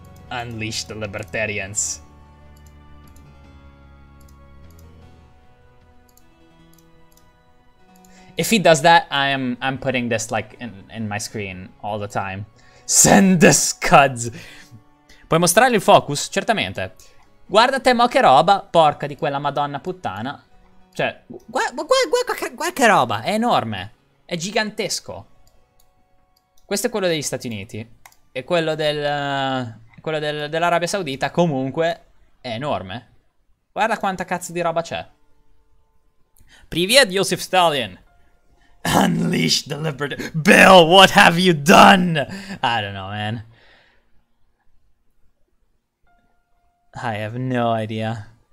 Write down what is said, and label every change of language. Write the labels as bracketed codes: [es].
[en] Unleash the libertarians. If he does that, I'm putting this like in my screen all the time. Send the scuds. [it] Puoi mostrare il focus? Certamente. Guarda te mo che roba, porca di quella madonna puttana. Cioè, guarda che roba, è enorme. È gigantesco. Questo è quello degli Stati Uniti. E quello dell'Arabia Saudita comunque è enorme. Guarda quanta cazzo di roba c'è. [ru] Привет, Joseph Stalin. [en] Unleash the liberty. Bill, what have you done? I don't know, man. I have no idea.